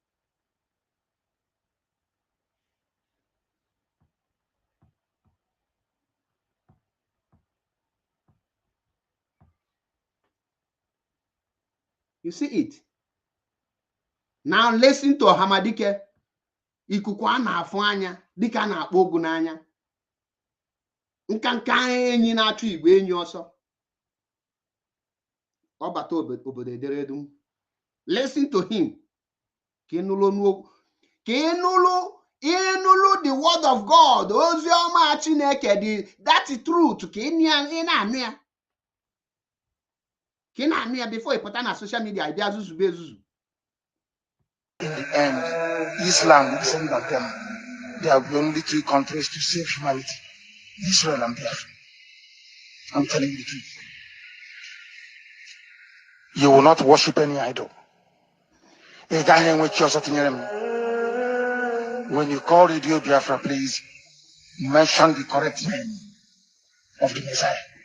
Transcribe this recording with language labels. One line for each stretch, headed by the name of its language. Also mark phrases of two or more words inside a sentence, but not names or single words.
English: You see it. Now listen to Hamadike.
Igbo: Ikuku a na-afụ anya dịka a na-akpọ ogu n'anya. Nkanka enyi na-achụ igwe enyi ọsọ. Ọ bata obodo ederedu.
English: Listen to him.
Igbo: Ka ịnụlụ
English: the word of God.
Igbo: Ozi ọma Chineke,
English: that truth.
Igbo: Ka ị na-anụ ya. Ka ị na-anụ ya before ị pụta na
English: social media
Igbo: ị bịa zuzube ezuzu.
English: In the end, Islam isn't that them. There are only three countries to save humanity: Israel and Biafra. I'm telling you the truth. You will not worship any idol. When you call Radio Biafra, please mention the correct name of the Messiah.